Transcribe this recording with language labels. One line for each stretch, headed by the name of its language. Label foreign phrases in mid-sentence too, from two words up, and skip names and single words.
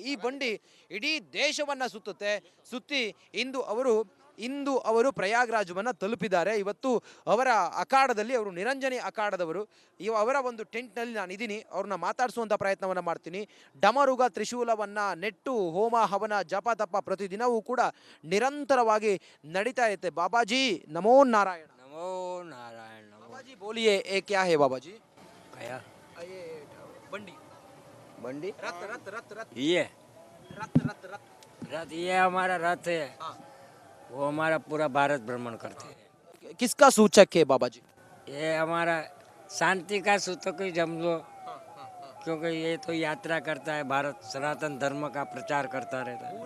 Kannada: ಈ ಬಂಡಿ ಇಡೀ ದೇಶವನ್ನು ಸುತ್ತಿ ಇಂದು ಅವರು ಪ್ರಯಾಗ್ರಾಜವನ್ನು ತಲುಪಿದ್ದಾರೆ. ಇವತ್ತು ಅವರ ಅಖಾಡದಲ್ಲಿ ಅವರು ನಿರಂಜನಿ ಅಖಾಡದವರು ಅವರ ಒಂದು ಟೆಂಟ್ನಲ್ಲಿ ನಾನು ಇದ್ದೀನಿ. ಅವ್ರನ್ನ ಮಾತಾಡಿಸುವಂಥ ಪ್ರಯತ್ನವನ್ನು ಮಾಡ್ತೀನಿ. ಡಮರುಗ ತ್ರಿಶೂಲವನ್ನು ನೆಟ್ಟು ಹೋಮ ಹವನ ಜಪ ತಪ ಪ್ರತಿದಿನವೂ ಕೂಡ ನಿರಂತರವಾಗಿ ನಡೀತಾ ಇರುತ್ತೆ.
Sanskrit: ಬಾಬಾಜಿ ನಮೋ ನಾರಾಯಣ. नमो नारायण नमो
Hindi: बाबाजी बोलिए ये क्या है बाबाजी? गया ये बंडी बंडी रथ रथ रथ रथ ये रथ रथ रथ रथ ये हमारा रथ है। हाँ। वो हमारा पूरा भारत भ्रमण करते हैं। किसका सूचक है बाबाजी? ये हमारा शांति का सूचक ही समझो, क्योंकि ये तो यात्रा करता है, भारत सनातन धर्म का प्रचार करता रहता है।